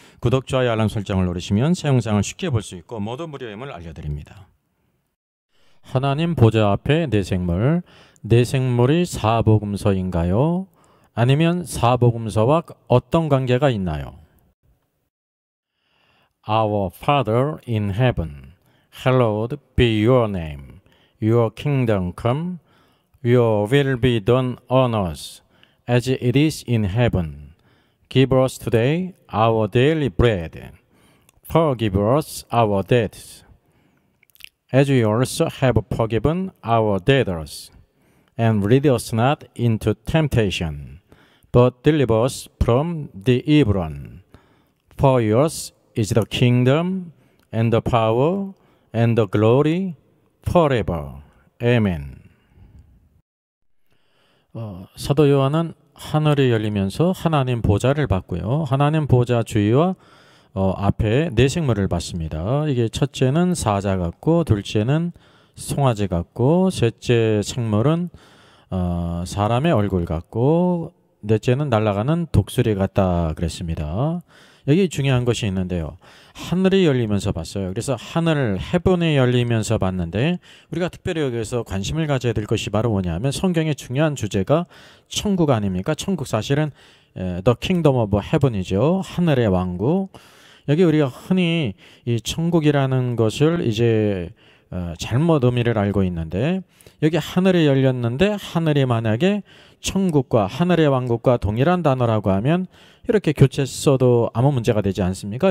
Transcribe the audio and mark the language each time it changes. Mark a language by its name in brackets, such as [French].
[Korean] 구독, 좋아요, 알람 설정을 누르시면 새 영상을 쉽게 볼 수 있고 모두 무료임을 알려드립니다. 하나님 보좌 앞에 내 생물, 내 생물이 사복음서인가요? 아니면 사복음서와 어떤 관계가 있나요? [English] Our Father in heaven, hallowed be your name. Your kingdom come, your will be done on earth as it is in heaven. Give us today our daily bread. Forgive us our debts, as we also have forgiven our debtors. And lead us not into temptation, but deliver us from the evil one. For yours is the kingdom, and the power, and the glory, forever. Amen. [Korean] 사도 요한은 하늘이 열리면서 하나님 보좌를 봤고요. 하나님 보좌 주위와 앞에 네 생물을 봤습니다. 이게 첫째는 사자 같고, 둘째는 송아지 같고, 셋째 생물은 사람의 얼굴 같고, 넷째는 날아가는 독수리 같다 그랬습니다. 여기 중요한 것이 있는데요. 하늘이 열리면서 봤어요. 그래서 하늘, 헤븐이 열리면서 봤는데 우리가 특별히 여기서 관심을 가져야 될 것이 바로 뭐냐면 성경의 중요한 주제가 천국 아닙니까? 천국 사실은 [English] The Kingdom of Heaven [Korean] 이죠. 하늘의 왕국. 여기 우리가 흔히 이 천국이라는 것을 이제 잘못 의미를 알고 있는데 여기 하늘이 열렸는데 하늘이 만약에 천국과 하늘의 왕국과 동일한 단어라고 하면 이렇게 교체 써도 아무 문제가 되지 않습니까?